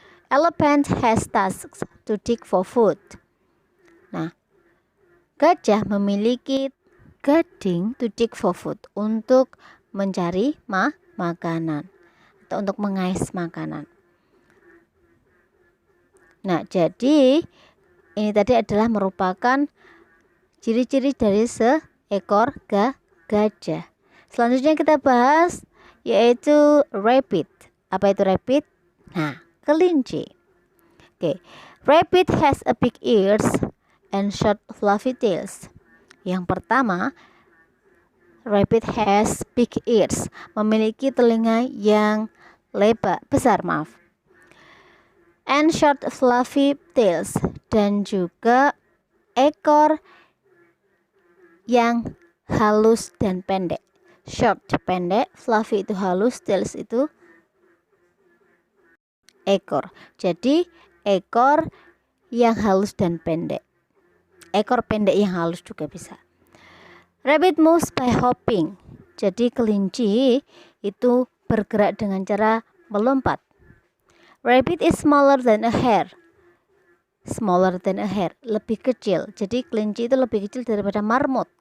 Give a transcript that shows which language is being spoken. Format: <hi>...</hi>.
<en>Elephant has tusks to dig for food.</en> <id>Nah, gajah memiliki gading</id> <en>to dig for food,</en> <id>untuk mencari makanan atau untuk mengais makanan. Nah, jadi ini tadi adalah merupakan ciri-ciri dari seekor gajah. Selanjutnya kita bahas yaitu rabbit. Apa itu rabbit? Nah, kelinci. Oke.</id> <en>Rabbit has a big ears and short fluffy tails.</en> <id>Yang pertama,</id> <en>rabbit has big ears,</en> <id>memiliki telinga yang besar,</id> <en>and short fluffy tails,</en> <id>dan juga ekor yang halus dan pendek. Short, pendek, fluffy itu halus, tails itu ekor. Jadi ekor yang halus dan pendek. Ekor pendek yang halus juga bisa.</id> <en>Rabbit moves by hopping.</en> <id>Jadi kelinci itu bergerak dengan cara melompat.</id> <en>Rabbit is smaller than a hare. Smaller than a hare,</en> <id>lebih kecil. Jadi kelinci itu lebih kecil daripada marmut.</id>